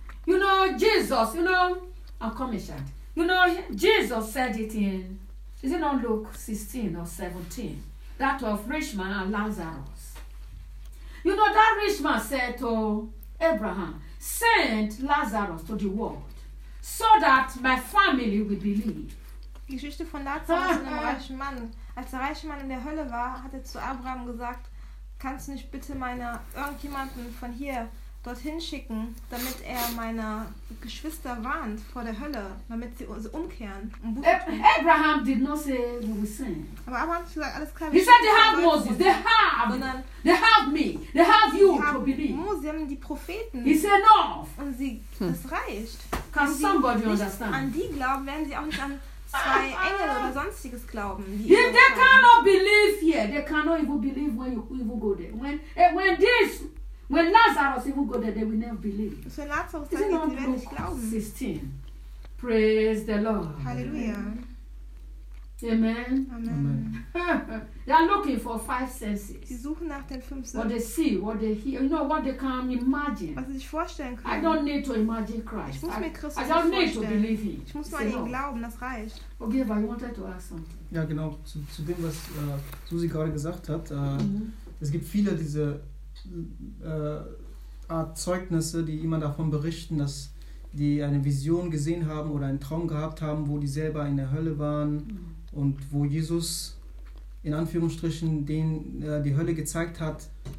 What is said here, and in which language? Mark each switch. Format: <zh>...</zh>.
<en>You know Jesus, you know, I'm coming, Shad. You know, Jesus said it in, is it not Luke 16 or 17? That of rich man and Lazarus. You know, that rich man said to Abraham, send Lazarus to the world so that my family will believe.</en> <de>Die Geschichte von Lazarus und dem reichen Mann. Als der reiche Mann in der Hölle war, hat er zu Abraham gesagt, kannst du nicht bitte meiner irgendjemanden von hier dorthin schicken, damit er meine Geschwister warnt vor der Hölle, damit sie umkehren.</de> <en>Abraham did not say what we say.</en> <de>Aber Abraham hat gesagt, alles klar.</de> <en>He said they have Moses, they have you to believe.</en> <de>Moses, sie haben die Propheten.</de> <en>He said enough.</en> <de>Und sie, das reicht.</de> <en>Can somebody understand?</en> <de>An die glauben, werden sie auch nicht an zwei Engel oder sonstiges glauben.</de> <en>They cannot believe here. They cannot even believe when you even go there. When Lazarus even go there, they will never believe.</en> <de>So Lazarus sagt, sie werden nicht glauben.</de> <en>16. Praise the Lord.</en> <de>Hallelujah. Amen. Amen.</de> <en>Amen. They are looking for five senses.</en> <de>Sie suchen nach den fünf Sinnen.</de> <en>What they see, what they hear, you know, what they can imagine.</en> <de>Was sie sich vorstellen können.</de> <en>I don't need to imagine Christ.</en> <de>Ich muss mir Christus</de> <en>I don't need</en> <de>vorstellen.</de> <en>To believe him.</en> <de>Ich muss nur an ihn glauben, das reicht.</de> <en>Okay, but I wanted to ask something.</en> <de>Ja, genau. Zu dem, was Susi gerade gesagt hat. Es gibt viele diese Art Zeugnisse, die immer davon berichten, dass die eine Vision gesehen haben oder einen Traum gehabt haben, wo die selber in der Hölle waren und wo Jesus in Anführungsstrichen denen die Hölle gezeigt hat.</de>